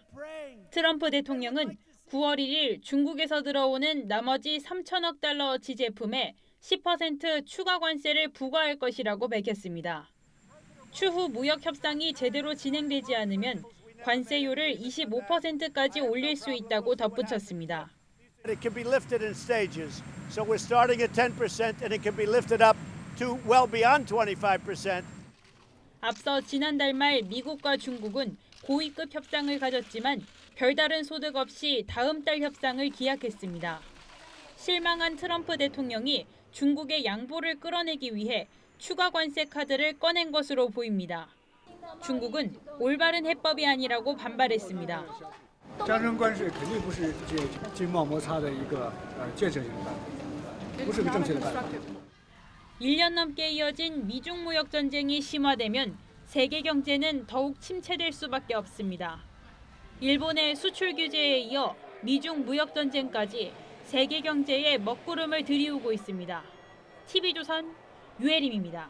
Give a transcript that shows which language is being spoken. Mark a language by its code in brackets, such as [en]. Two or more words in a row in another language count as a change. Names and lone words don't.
[ko] 트럼프 대통령은 9월 1일 중국에서 들어오는 나머지 3천억 달러어치 제품에 10% 추가 관세를 부과할 것이라고 밝혔습니다. 추후 무역 협상이 제대로 진행되지 않으면 관세율을 25%까지 올릴 수 있다고 덧붙였습니다. [en] It can be lifted in stages. So we're starting at 10% and it can be lifted up to well beyond 25%. [ko] 앞서 지난달 말 미국과 중국은 고위급 협상을 가졌지만 별다른 소득 없이 다음 달 협상을 기약했습니다. 실망한 트럼프 대통령이 중국의 양보를 끌어내기 위해 추가 관세 카드를 꺼낸 것으로 보입니다. 중국은 올바른 해법이 아니라고 반발했습니다. [zh] 战争关税肯定不是经贸摩擦的一个建设性的办法，不是个正确的办法。 [ko] 1년 넘게 이어진 미중 무역 전쟁이 심화되면 세계 경제는 더욱 침체될 수밖에 없습니다. 일본의 수출 규제에 이어 미중 무역 전쟁까지 세계 경제에 먹구름을 들이우고 있습니다. TV조선 유혜림입니다.